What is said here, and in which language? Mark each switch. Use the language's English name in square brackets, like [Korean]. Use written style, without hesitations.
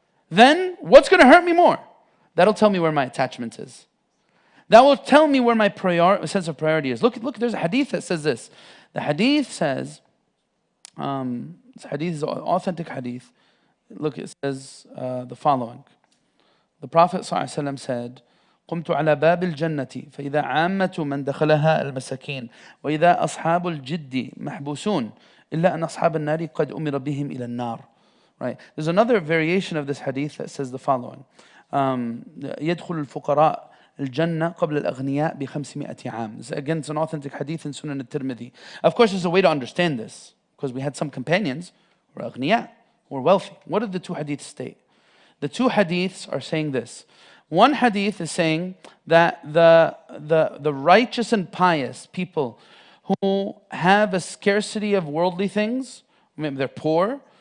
[English] Then what's going to hurt me more? That'll tell me where my attachment is. That will tell me where my sense of priority is. Look, there's a hadith that says this. The hadith says, this hadith is an authentic hadith. Look, it says the following. The Prophet ﷺ said, [Arabic] قمت على باب الجنة فإذا عامة من دخلها المساكين وإذا أصحاب الجد محبوسون إلا أن أصحاب النار قد أمر بهم إلى النار. [English] Right. There's another variation of this hadith that says the following. [Arabic] يدخل الفقراء الجنة قبل الأغنياء ب500 عام. [English] Again, it's an authentic hadith in Sunan al-Tirmidhi. Of course, there's a way to understand this, because we had some companions who were أغنياء, who were wealthy. What did the two hadiths state? The two hadiths are saying this. One hadith is saying that the righteous and pious people who have a scarcity of worldly things, maybe they're poor,